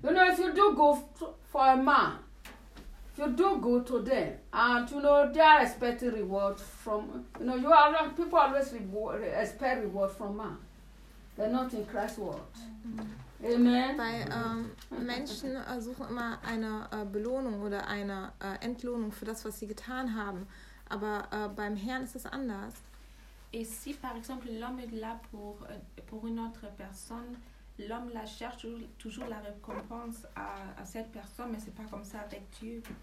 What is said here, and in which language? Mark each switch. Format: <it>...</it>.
<en>You know, if you do good for a man, if you do good to them, and you know they are expecting reward from, you know, you are people always expect reward from man. They're not in Christ's world. Amen.</en> <de>Weil Menschen suchen immer eine Belohnung oder eine Entlohnung für das, was sie getan haben. Aber beim Herrn ist es anders.</de> <fr>Et si, par exemple, l'homme est là pour une autre personne, l'homme la cherche toujours la récompense à cette personne, mais c'est pas comme ça avec Dieu.</fr>